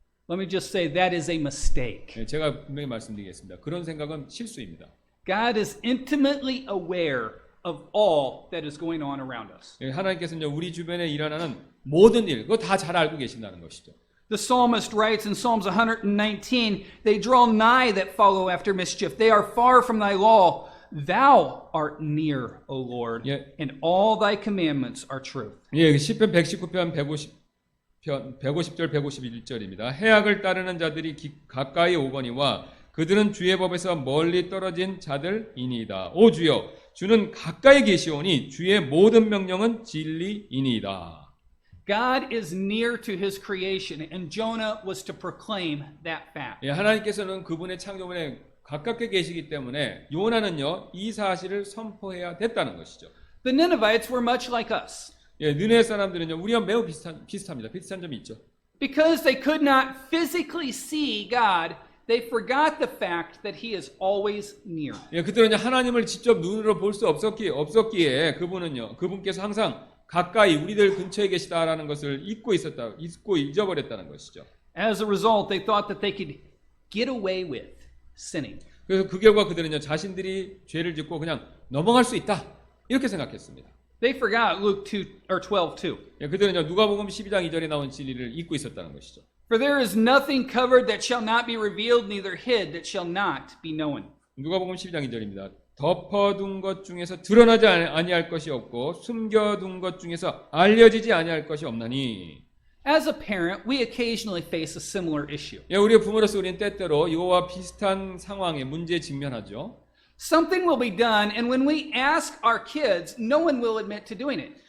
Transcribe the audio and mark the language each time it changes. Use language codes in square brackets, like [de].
[en] Let me just say that is a mistake. [ko] 예, 제가 분명히 말씀드리겠습니다. 그런 생각은 실수입니다. [en] God is intimately aware of all that is going on around us. [ko] 예, 하나님께서는 우리 주변에 일어나는 모든 일, 그거 다 잘 알고 계신다는 것이죠. [en] The psalmist writes in Psalms 119, They draw nigh that follow after mischief. They are far from thy law. Thou art near, O Lord, and all thy commandments are truth. [ko] 예, 시편 119편 150절 151절입니다. 해악을 따르는 자들이 가까이 오거니와 그들은 주의 법에서 멀리 떨어진 자들이니이다. 오 주여, 주는 가까이 계시오니 주의 모든 명령은 진리이니이다. [en] God is near to his creation, and Jonah was to proclaim that fact. [ko] 예, 하나님께서는 그분의 창조물에 가깝게 계시기 때문에 요나는요 이 사실을 선포해야 됐다는 것이죠. [en] The Ninevites were much like us. [ko] 예, 느헤 사람들은요 우리와 매우 비슷합니다. 비슷한 점이 있죠. [en] Because they could not physically see God, they forgot the fact that he is always near. [ko] 예, 그들은 하나님을 직접 눈으로 볼 수 없었기에 그분께서 항상 가까이 우리들 근처에 계시다라는 것을 잊고 잊어버렸다는 것이죠. [en] As a result, they thought that they could get away with sinning. [ko] 그래서 그 결과 그들은요 자신들이 죄를 짓고 그냥 넘어갈 수 있다 이렇게 생각했습니다. [en] They forgot Luke 2 or 12:2. [ko] 예, 그들은요 누가복음 12장 2절에 나온 진리를 잊고 있었다는 것이죠. [en] For there is nothing covered that shall not be revealed, neither hid that shall not be known. [ko] 누가복음 12장 2절입니다. 덮어둔 것 중에서 드러나지 아니할 것이 없고 숨겨둔 것 중에서 알려지지 아니할 것이 없나니. [en] As a parent, we occasionally face a similar issue. [ko] 예, 우리의 부모로서 우리는 때때로 이거와 비슷한 상황에 문제에 직면하죠. [en] Something will be done, and when we ask our kids, no one will admit to doing it.